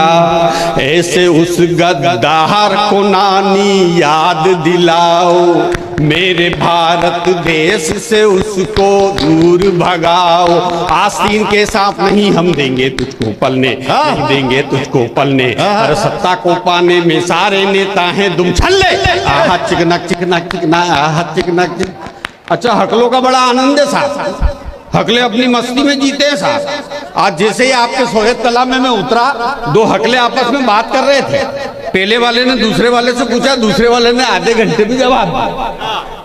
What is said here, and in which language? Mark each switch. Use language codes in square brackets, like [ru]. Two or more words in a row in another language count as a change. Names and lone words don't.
[hi] ऐसे उस गद्दार को नानी याद दिलाओ, मेरे भारत देश से उसको दूर भगाओ। आस्तीन के सांप नहीं हम देंगे तुझको पलने, नहीं देंगे तुझको पलने। अरे सत्ता को पाने में सारे नेता हैं दुम छल्ले। आहा चिकना चिकना चिकना, आहा चिकना चिकना। अच्छा हकलों का बड़ा आनंद है साहब, हकले अपनी मस्ती में जीते हैं साहब। आज जैसे ही आपके सोहेब तालाब में मैं उतरा, 2 हकले आपस में बात कर रहे थे। पहले वाले ने दूसरे वाले से पूछा, दूसरे वाले ने आधे घंटे भी जवाब दिया।